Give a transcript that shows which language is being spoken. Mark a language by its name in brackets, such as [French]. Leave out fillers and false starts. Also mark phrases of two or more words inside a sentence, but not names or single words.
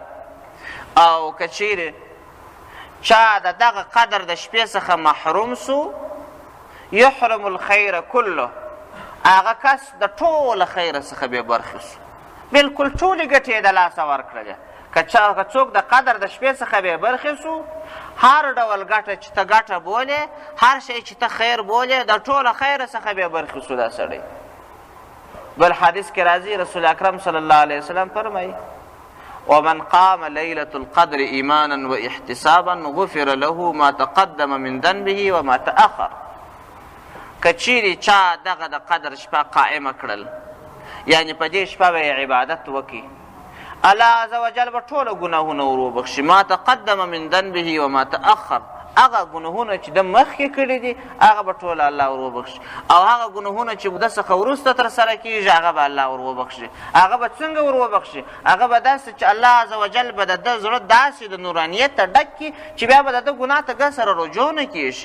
[Pashto] او که چیرې چا د دغه قدر د شپې څخه محروم سو [Arabic] یحرم الخیر کله، [Pashto] هغه کس د ټوله خیره څخه بې برخې سو، بلکل ټولې ګټې یې د لاسه ورکړلې. که څوک د قدر د شپې څخه بې برخې سو، هر ډول ګټه چې ته ګټه بولې، هر شی چې ته خیر بولې، د ټوله خیره څخه بې برخې سو دا سړی. بل حدیث کې راځي [Arabic] رسول اکرم صلی الله علیه وسلم فرمایي ومن قام لیلة القدر ایمانا و احتسابا غفر له ما تقدم من ذنبه وما تأخر. [Pashto] که چیرې چا دغه د قدر شپه قائمه کړل، یعنې په دې شپه به یې عبادت وکړي، [Arabic] الله عز وجل [Pashto] به ټوله ګناهونه ور وبخښي. [Arabic] ما تقدم من ذنبه وما تأخر، [Pashto] هغه ګناهونه چې د مخکې کړي دي هغه به ټوله الله ور وبخښي، او هغه ګناهونه چې د څخه وروسته ترسره کېږي هغه به الله ور وبخښي. هغه به څنګه ور وبخښي؟ هغه به داسې چې [Arabic] الله عز وجل [Pashto] به د ده زړه داسې د نورانیت ته ډک کړي چې بیا به د ده ګناه ته ګس سره رجوع نه کېږي.